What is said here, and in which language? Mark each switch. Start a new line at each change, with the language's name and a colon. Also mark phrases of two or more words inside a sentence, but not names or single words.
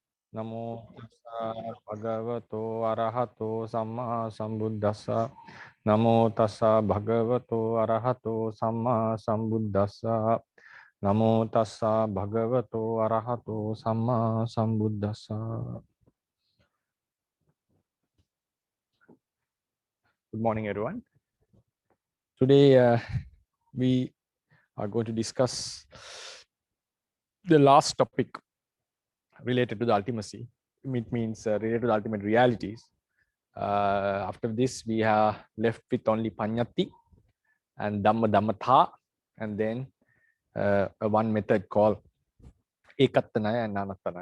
Pali: Namo tassa bhagavato arahato samma sambuddhassa. Namo tassa bhagavato arahato samma sambuddhassa. Namo tassa bhagavato arahato samma sambuddhassa.
English: Good morning, everyone. Today we are going to discuss the last topic related to the ultimacy. It means related to the ultimate realities. After this, we are left with only Panyati and Dhamma Dhammatha, and then one method called Ekattanaya and Nanattanaya.